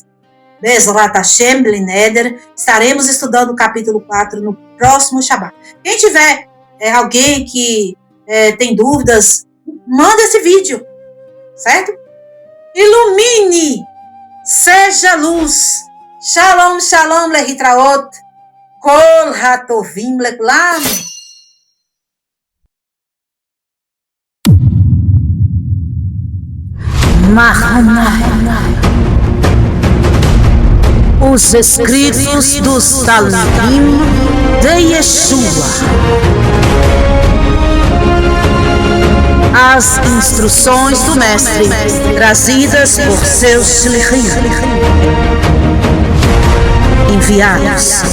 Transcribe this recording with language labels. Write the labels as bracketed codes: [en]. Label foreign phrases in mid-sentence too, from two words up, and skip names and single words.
[he] בעזרת השם בלי נדר. [pt] Estaremos estudando o capítulo 4 no próximo Shabbat. Quem tiver alguém que tem dúvidas, manda esse vídeo, certo? Ilumine, seja luz. [he] שלום, שלום, להתראות. כל הטובים לכולם. [pt] Os escritos dos Talmudim de Yeshua. As instruções do Mestre, trazidas por seus shlichim, enviados,